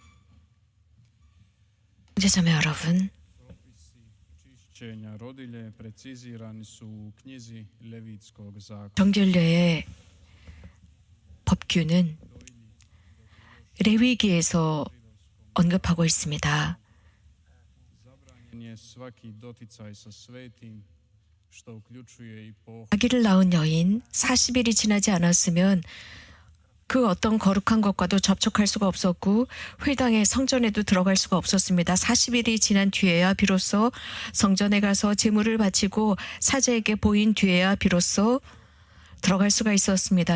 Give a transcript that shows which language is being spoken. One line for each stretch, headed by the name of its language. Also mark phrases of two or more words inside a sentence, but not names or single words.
Korean: 형제자매 여러분,
Croatian: čišćenja rodilje precizirani su u knjizi Levitskog zakona.
Korean: 정결례의 법규는 레위기에서 언급하고 있습니다.
Croatian: Zabranjen je svaki doticaj sa svetim, što uključuje i pohod
Korean: 아기를 낳은 여인 40일이 지나지 않았으면 그 어떤 거룩한 것과도 접촉할 수가 없었고 회당의 성전에도 들어갈 수가 없었습니다. 40일이 지난 뒤에야 비로소 성전에 가서 제물을 바치고 사제에게 보인 뒤에야 비로소 들어갈 수가 있었습니다.